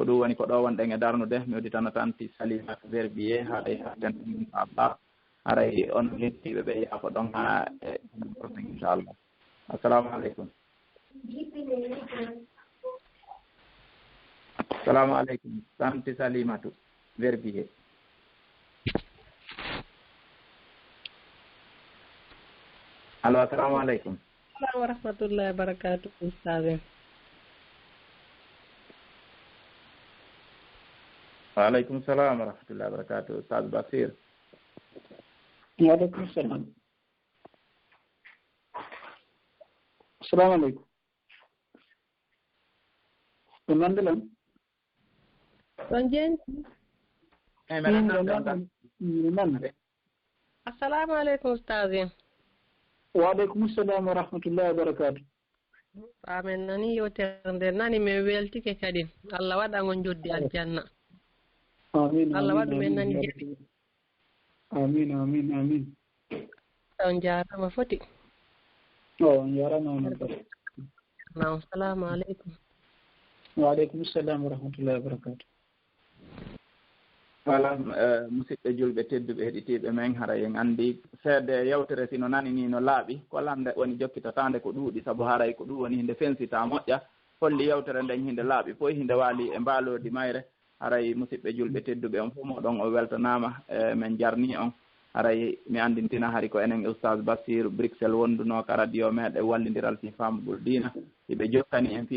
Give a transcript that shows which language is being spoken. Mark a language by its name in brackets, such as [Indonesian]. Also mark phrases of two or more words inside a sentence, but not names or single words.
[Fula] ɗum woni ko ɗo wonɗen e darnude mi uditano tan ti Salimata Verbier haɗa haten inchallah aray on hettiɓe ɓe yaafo ɗon ha e prochain inchallah [Arabic] السلام عليكم السلام عليكم [Fula] tanti Salimatu Verbier allo [Arabic] السلام عليكم ورحمة الله وبركاته أستاذ وعليكم السلام ورحمة الله وبركاته أستاذ Basir وعليكم السلام السلام عليكم [Fula] ɗo nandilan ɗon jeeni nande [Arabic] السلام عليكم أستاذ وعليكم السلام ورحمة الله وبركاته [Fula] amin nani yewtere nde nani min weltike kadi Allah waɗa on joddi aljanna amin Allah waɗu men nani jaɓi amin amin amin on jarama foti on jarama on kadi [Arabic] نعم السلام عليكم وعليكم السلام ورحمة الله وبركاته [Fula] voilà musidɓe julɓe tedduɓe heɗitiɓe men hara en andi seede yewtere sino nani ni no laaɓi ko lande woni jokkitatande ko ɗuuɗi saabu haray ko ɗum woni hinde fensita moƴƴa holli yewtere nden hinde laaɓi foy hinde waali e mbaalodi mayre haray musidɓe julɓe tedduɓe on fof moɗon o weltanama men jarni on haray mi andintina hari ko enen oustaz Basir Bruxelles wonduno ka radio meɗe wallidiral fi famugol diina hiɓe jokkani en fii